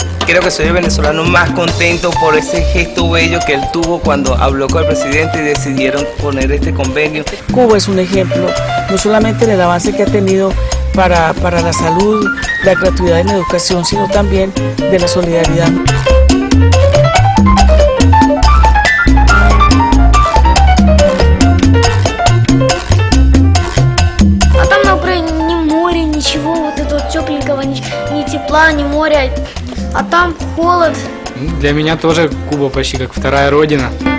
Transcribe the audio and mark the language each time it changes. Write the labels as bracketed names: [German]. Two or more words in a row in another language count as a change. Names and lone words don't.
[Spanish] Creo que soy el venezolano más contento por ese gesto bello que él tuvo cuando habló con el presidente y decidieron poner este convenio. Cuba es un ejemplo, no solamente del avance que ha tenido para la salud, la gratuidad en la educación, sino también de la solidaridad. [Russian] Ничего вот этого тепленького, ни тепла, ни моря, а там холод. Для меня тоже Куба почти как вторая родина.